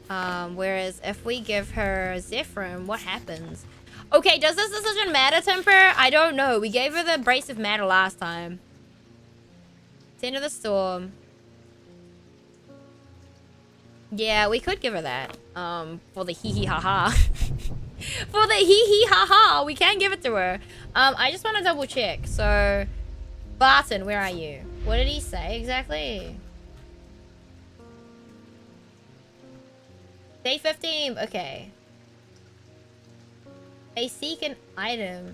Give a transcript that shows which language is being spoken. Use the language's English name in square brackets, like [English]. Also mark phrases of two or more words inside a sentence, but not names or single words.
[English] Whereas if we give her Zephyrin, what happens? Okay, does this decision matter, Timper? I don't know. We gave her the Abrasive Matter last time. Center of the Storm. Yeah, we could give her that. For the hee hee ha ha. For the hee hee ha ha, we can give it to her. I just want to double check. So, Barton, where are you? What did he say exactly? Day 15. Okay. They seek an item.